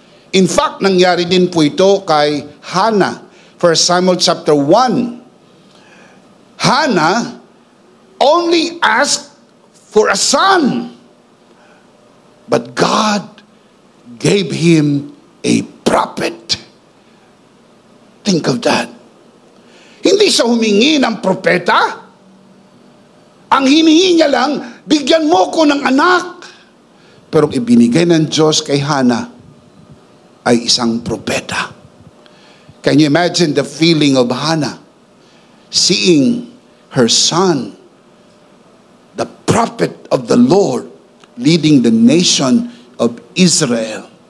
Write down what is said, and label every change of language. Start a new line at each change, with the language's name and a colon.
English: In fact,
Filipino: nangyari din po ito kay Hannah. 1 Samuel chapter 1.
English: Hannah only asked for a son, but God gave him a prophet. Think of that.
Filipino: Hindi siya humingi ng propeta. Ang hinihingi niya lang, bigyan mo ko ng anak. Pero ibinigay ng Diyos kay Hannah ay isang propeta.
English: Can you imagine the feeling of Hannah seeing her son, the prophet of the Lord, leading the nation of Israel?